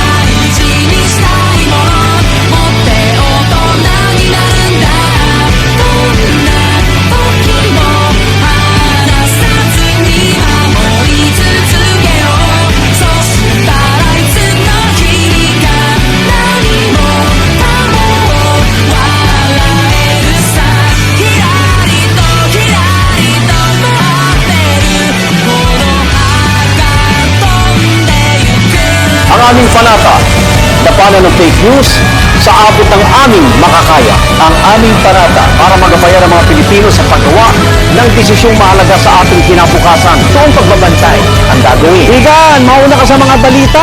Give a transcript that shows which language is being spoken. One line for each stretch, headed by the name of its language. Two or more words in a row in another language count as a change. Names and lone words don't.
Japanese: 事にしたいもの持って大人になるんだどんな時も離さずに守り続けようそしたらいつの日か何もかも笑えるさひらりとひらりと待ってるこの葉が飛んでゆく
Filipino: Ang aming panata, labanan ng
English: fake news,
Filipino: sa abot ng aming makakaya. Ang aming panata para magabayan ang mga Pilipino sa paggawa ng desisyong mahalaga sa ating kinabukasan. So ang pagbabantay ang gagawin. Higan, mauna ka sa mga balita.